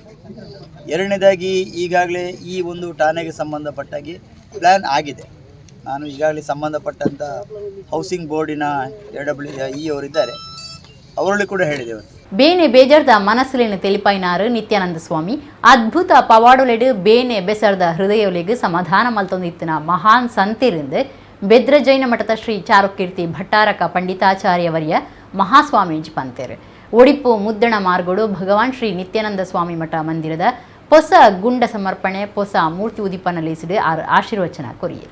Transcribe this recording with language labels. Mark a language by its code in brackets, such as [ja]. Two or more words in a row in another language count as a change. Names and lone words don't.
[kn] ಎರಡನೇದಾಗಿ ಈಗಾಗಲೇ ಈ ಒಂದು ಠಾಣೆಗೆ ಸಂಬಂಧಪಟ್ಟಾಗಿ ಪ್ಲ್ಯಾನ್ ಆಗಿದೆ. ನಾನು ಈಗಾಗಲೇ ಸಂಬಂಧಪಟ್ಟಂಥ ಹೌಸಿಂಗ್ ಬೋರ್ಡಿನ AWE ಅವರಿದ್ದಾರೆ, ಅವರಲ್ಲಿ ಕೂಡ ಹೇಳಿದ್ದೇವೆ. [tcy] ಬೇನೆ ಬೇಜಾರ್ದ ಮನಸ್ಸುಲೇನು ತಿಳಿಪಾಯಿನಾರು ನಿತ್ಯಾನಂದ ಸ್ವಾಮಿ ಅದ್ಭುತ ಪವಾಡೊಲೆಡು ಬೇನೆ ಬೆಸರ್ದ ಹೃದಯೊಲೆಗೆ ಸಮಾಧಾನ ಮಲ್ತೊಂದಿತ್ತಿನ ಮಹಾನ್ ಸಂತಿರಿಂದ ಬೆದ್ರ ಜೈನ ಮಠದ ಶ್ರೀ ಚಾರುಕೀರ್ತಿ ಭಟ್ಟಾರಕ ಪಂಡಿತಾಚಾರ್ಯವರಿಯ ಮಹಾಸ್ವಾಮೀಜಿ ಪಂತೇರು ಒಡಿಪು ಮುದ್ದಣ ಮಾರ್ಗೋಡು ಭಗವಾನ್ ಶ್ರೀ ನಿತ್ಯಾನಂದ ಸ್ವಾಮಿ ಮಠ ಮಂದಿರದ ಹೊಸ ಗುಂಡ ಸಮರ್ಪಣೆ ಹೊಸ ಮೂರ್ತಿ ಉದಿಪನಲಿಸಿದು ಆಶೀರ್ವಚನ ಕೊರಿಯರು.